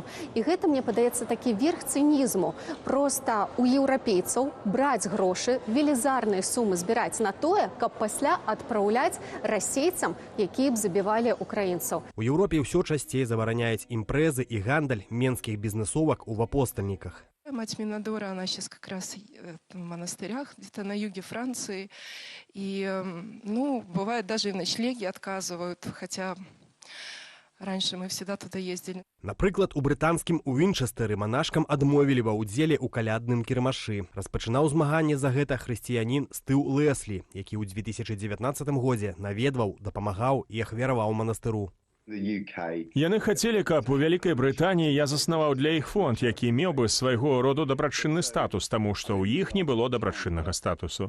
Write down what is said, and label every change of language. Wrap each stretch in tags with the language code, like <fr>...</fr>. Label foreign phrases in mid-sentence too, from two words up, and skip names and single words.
<be>І гэта, мне падаецца, такі верх цынізму. Проста у еўрапейцаў браць грошы, велізарныя сумы збіраць на тое, каб пасля адпраўляць расейцам, якія б забівалі украінцаў. У Еўропе ўсё часцей забараняюць імпрэзы і гандаль менскіх бізнесовак у апостальніках.</be> <ru>Мать Минадора, она сейчас как раз в монастырях, где-то на юге Франции. И, бывает, даже и ночлеги отказывают, хотя Раньше мы всегда туда ездили.</ru> <be>Напрыклад, у брытанскім Уінчэстэры манашкам адмовілі ва ўдзеле ў калядным кірмашы. Распачынаў змаганне за гэта хрысціянін Стыў Леслі, які ў 2019 годзе наведваў, дапамагаў і ахвяраваў манастыру. Яны хацелі, каб у Вялікай Брытаніі я заснаваў для іх фонд, які меў бы свайго роду дабрачынны статус, таму што ў іх не было дабрачыннага статусу.</be>